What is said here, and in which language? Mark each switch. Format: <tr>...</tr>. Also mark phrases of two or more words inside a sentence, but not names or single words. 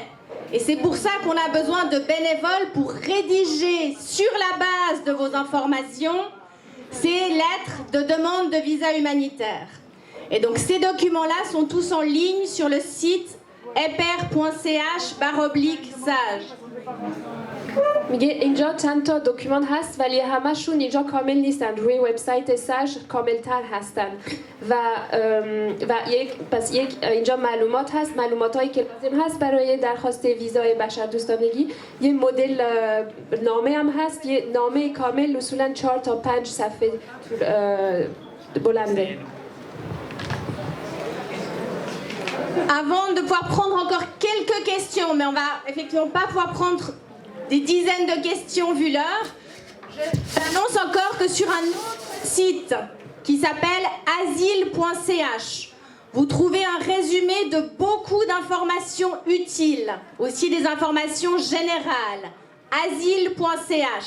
<fr>Et c'est pour ça qu'on a besoin de bénévoles pour rédiger sur la base de vos informations ces lettres de demande de visa humanitaire. Et donc ces documents-là sont tous en ligne sur le site eper.ch/sage.</fr> <fa>میگه اینجا چند تا دکومنت هست ولی همشون اینجا کامل نیستن، روی وبسایت ساژ کاملتر هستن و اینجا معلومات هست، معلوماتایی که لازم هست برای درخواست ویزای بشردوستانگی. یه مدل نامه هم هست، یه نامه کامل اصولا 4 تا 5 صفحه بلنده.</fa> <fr>Avant de pouvoir prendre encore quelques questions, mais on va effectivement pas pouvoir prendre des dizaines de questions vu l'heure, j'annonce encore que sur un autre site qui s'appelle asile.ch, vous trouvez un résumé de beaucoup d'informations utiles, aussi des informations générales, asile.ch.</fr>